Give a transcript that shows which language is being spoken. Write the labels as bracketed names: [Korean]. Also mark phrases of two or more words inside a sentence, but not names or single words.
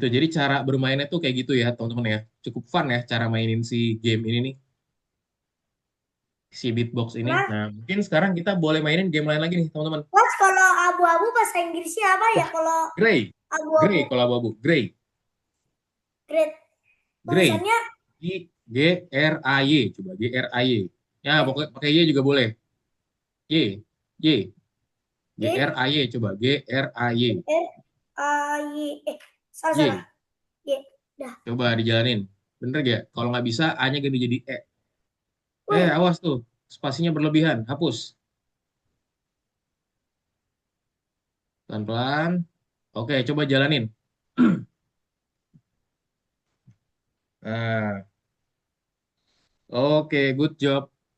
[Indonesian] Jadi cara bermainnya tuh kayak gitu ya teman-teman ya. Cukup fun ya cara mainin si game ini nih, si Beatbox ini. Nah, Nah mungkin sekarang kita boleh mainin game lain lagi nih teman-teman. Mas, kalau abu-abu bahasa Inggrisnya apa ya? Wah, Kalau [English] Grey, Grey [Indonesian] abu-abu, kalau abu-abu, Grey, great. Grey, Tulisannya G R A Y, coba G R A Y. Ya pokoknya pakai Y juga boleh. Y, Y, G G R A Y, coba G R A Y, R A Y. Salah. Y. Y. Dah. Coba dijalanin. Bener gak? Kalau nggak bisa, A-nya ganti jadi E. Wih, Awas tuh. Spasinya berlebihan. Hapus. Pelan-pelan. Oke, coba jalanin. Nah, oke, [English] good job.